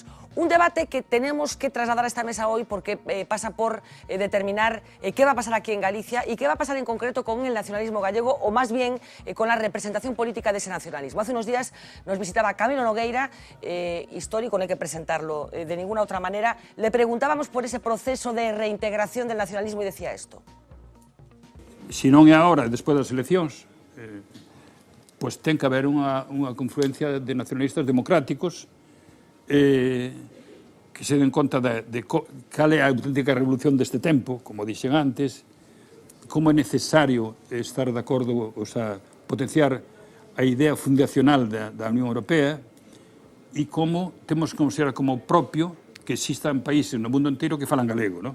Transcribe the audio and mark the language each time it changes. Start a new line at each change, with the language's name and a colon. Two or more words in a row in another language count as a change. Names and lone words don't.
Spanish: Un debate que tenemos que trasladar a esta mesa hoy porque pasa por determinar qué va a pasar aquí en Galicia y qué va a pasar en concreto con el nacionalismo gallego, o más bien con la representación política de ese nacionalismo. Hace unos días nos visitaba Camilo Nogueira, histórico, no hay que presentarlo de ninguna otra manera. Le preguntábamos por ese proceso de reintegración del nacionalismo y decía esto.
Galician: Se non é agora, despois das eleccións, pois ten que haber unha confluencia de nacionalistas democráticos que se den conta de cal é a auténtica revolución deste tempo, como dixen antes, como é necesario estar de acordo,
Spanish: o sea,
Galician: potenciar a idea fundacional da Unión Europea e como temos que considerar como propio que existan países no mundo inteiro que falan galego, non?